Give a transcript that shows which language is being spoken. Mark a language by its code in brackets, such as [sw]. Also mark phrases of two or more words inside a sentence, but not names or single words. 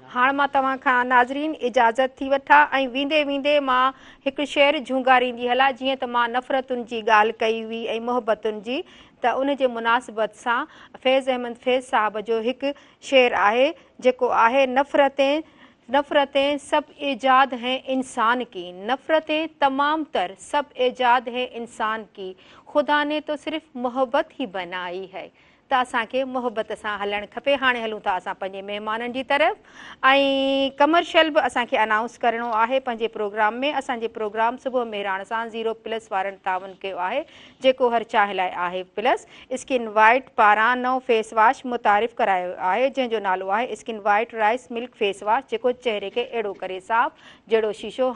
[sd] هاڻي مان توهان کان، ناظرين، اجازت ٿي وٺان ۽ ويندي ويندي مان هڪ شعر جهونگاريندي هلان. جيئن ته مان نفرتن جي ڳالهه ڪئي هئي ۽ محبتن جي، ته ان جي مناسبت سان فيض احمد فيض صاحب جو هڪ شعر آهي، جيڪو آهي، [ur] "نفرتين، نفرتين سب ايجاد ہیں انسان کی، نفرتين تمام تر سب ايجاد ہیں انسان کی، خدا نے تو صرف محبت ہی بنائی ہے." [sd] ته اسان کي محبت سان هلڻ کپي. هاڻي هلون ٿا اسان پنهنجي مهمانن جي طرف ۽ ڪمرشل به اسان کي انائونس ڪرڻو آهي پنهنجي پروگرام ۾. اسان جي پروگرام صبح مهراڻ سان زيرو پلس وارن تعاون ڪيو آهي، جيڪو هر چانهه لاءِ آهي پلس. اسڪن وائيٽ پاران نئون [en] face wash [sd] متعارف ڪرايو آهي، جنهن جو نالو آهي اسڪن وائيٽ رائيس ملڪ فيس واش، جيڪو چهري کي اهڙو ڪري صاف جهڙو شيشو.